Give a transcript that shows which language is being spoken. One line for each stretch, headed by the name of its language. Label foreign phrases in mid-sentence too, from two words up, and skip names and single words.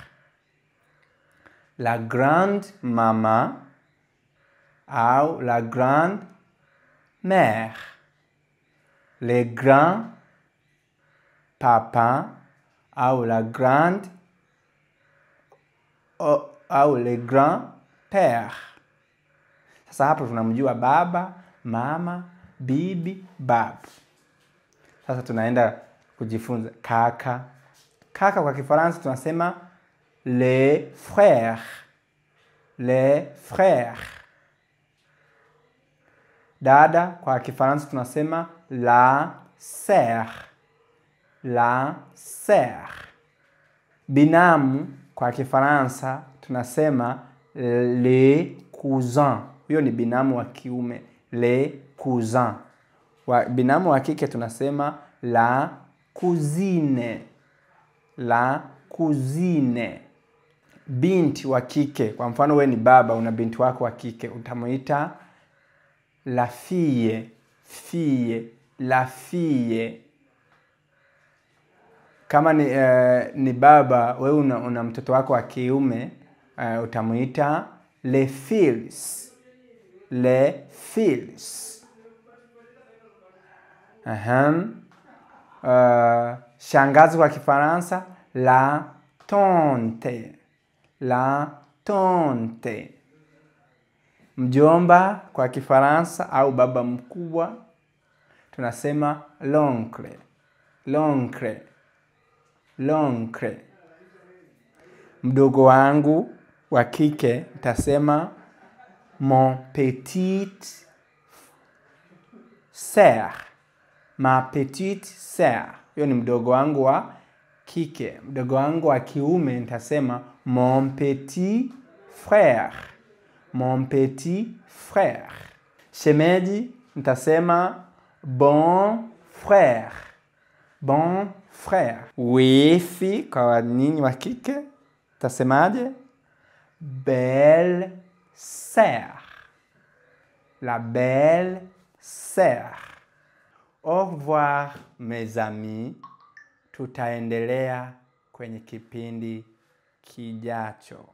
French: La grande maman ou la grande mère. Le grand papa ou la grande au le grand père.
Swahili: Sasa hapo tunamjua baba, mama, bibi, babu. Sasa tunaenda kujifunza kaka. Kaka kwa Kifaransa tunasema
French: les frères. Les frères.
Swahili: Dada kwa Kifaransa tunasema
French: la sœur. La sœur.
Swahili: Binamu kwa Kifaransa tunasema
French: les cousins.
Swahili: Huyo ni binamu wa kiume.
French: Les cousins.
Swahili: Binamu wa kike tunasema
French: la cousine. La cousine.
Swahili: Binti wa kike, kwa mfano wewe ni baba una binti wako wa kike, utamuita
French: la fille. Fille. La fille.
Swahili: Kama ni baba wewe una mtoto wako wa kiume, utamuita
French: les fils. Les fils.
Swahili: Shangazi kwa Kifaransa
French: la tante. La tante.
Swahili: Mjomba kwa Kifaransa au baba mkubwa tunasema l'oncle.
French: L'oncle. L'oncle.
Swahili: Mdogo wangu wa kike nitasema
French: mon petite sœur. Ma petite sœur.
Swahili: Hiyo ni mdogo wangu wa kike. Mdogo wangu wa kiume nitasema
French: mon petit frère. Mon petit frère.
Swahili: Shemeji nitasema
French: bon frère. Bon frère.
Swahili: Wifi kwa nyinyi wa kike tasemaje?
French: Belle sœur. La belle sœur. Au revoir mes amis.
Swahili: Tutaendelea kwenye kipindi kijacho.